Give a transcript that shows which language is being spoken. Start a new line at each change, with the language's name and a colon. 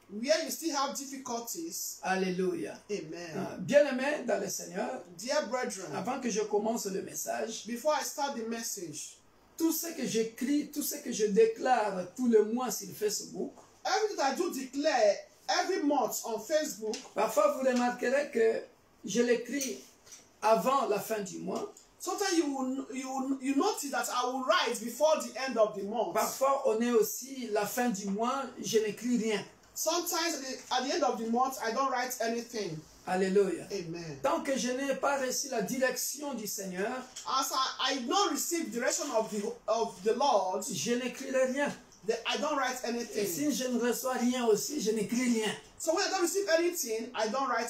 English: Where you still have difficulties. Alléluia. Amen.
French: Bien-aimés dans le Seigneur,
English: Dear brethren,
French: avant que je commence le message,
English: before I start the message,
French: tout ce que j'écris, tout ce que je déclare tout le mois sur Facebook,
English: everything I do declare every month on Facebook,
French: parfois vous remarquerez que je l'écris avant la fin du mois.
English: sometimes you notice that I will write before the end of the month.
French: Parfois on est aussi la fin du mois, je n'écris rien.
English: Sometimes at the end of the month, I don't write anything. Alléluia. Amen.
French: Tant que je n'ai pas reçu la direction du Seigneur,
English: As I don't receive direction of the Lord,
French: je n'écrirai rien.
English: I don't write
French: Et
English: anything.
French: si je ne reçois rien aussi, je n'écris rien.
English: So when I don't receive anything, I don't write